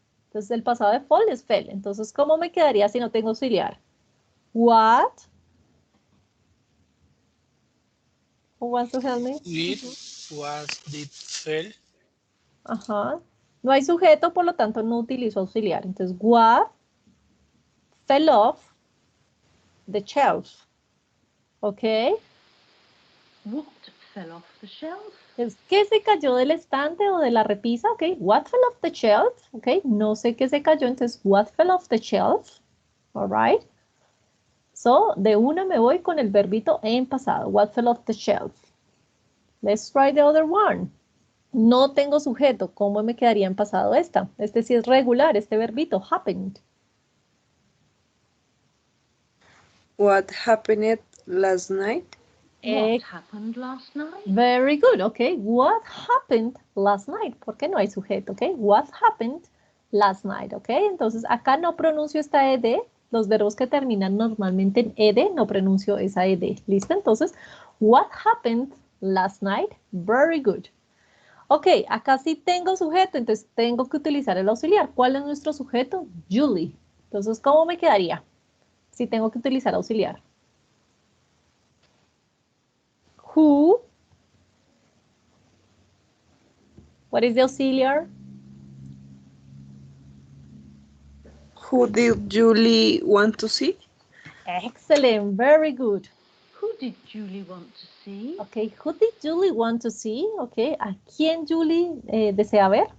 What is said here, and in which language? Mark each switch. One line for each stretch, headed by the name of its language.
Spanish: Entonces, el pasado de fall es fell. Entonces, ¿cómo me quedaría si no tengo auxiliar?
English: What? Who wants to help me? Did, was, did, fell. Ajá.
Spanish: No hay sujeto, por lo tanto, no utilizo auxiliar.
English: Entonces, what fell off the shelf? ¿Ok? What fell off the shelf?
Spanish: ¿Qué se cayó del estante o de la repisa?
English: ¿Ok? What fell off the shelf? ¿Ok?
Spanish: No sé qué se cayó, entonces,
English: what fell off the shelf? All right.
Spanish: So, de una me voy con el verbito en pasado.
English: What fell off the shelf? Let's try the other one.
Spanish: No tengo sujeto. ¿Cómo me quedaría en pasado esta? Este sí es regular, este verbito, happened.
English: What happened last night? What happened last night? Very good, okay. What happened last night?
Spanish: Porque no hay sujeto,
English: okay. What happened last night,
Spanish: okay. Entonces, acá no pronuncio esta ed. Los verbos que terminan normalmente en ed, no pronuncio esa ed. ¿Listo?
English: Entonces, what happened last night? Very good.
Spanish: Ok, acá sí tengo sujeto, entonces tengo que utilizar el auxiliar. ¿Cuál es nuestro sujeto? Julie. Entonces, ¿cómo me quedaría si tengo que utilizar auxiliar?
English: Who? What is the auxiliar? Who did Julie want to see? Excellent, very good. Who did Julie want to see? Okay, who did Julie want to see?
Spanish: Okay, ¿a quién Julie desea ver?